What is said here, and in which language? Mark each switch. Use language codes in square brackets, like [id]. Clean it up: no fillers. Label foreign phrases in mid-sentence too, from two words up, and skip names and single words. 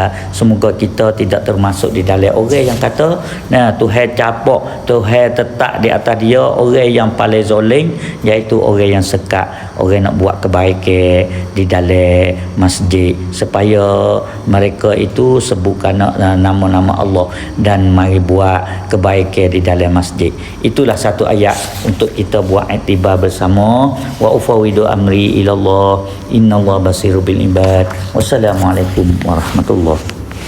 [ms] Semoga kita tidak termasuk di dalam orang yang kata Tuhan capok, Tuhan tetap di atas dia orang yang paling zalim, iaitu orang yang sekat, orang nak buat kebaikan di dalam masjid, supaya mereka itu sebutkan nama-nama Allah dan mari buat kebaikan di dalam masjid. Itulah satu ayat untuk kita buat iktibar bersama. [ar] وأفوض أمري إلى الله إن الله بصير بالعباد. والسلام عليكم ورحمة الله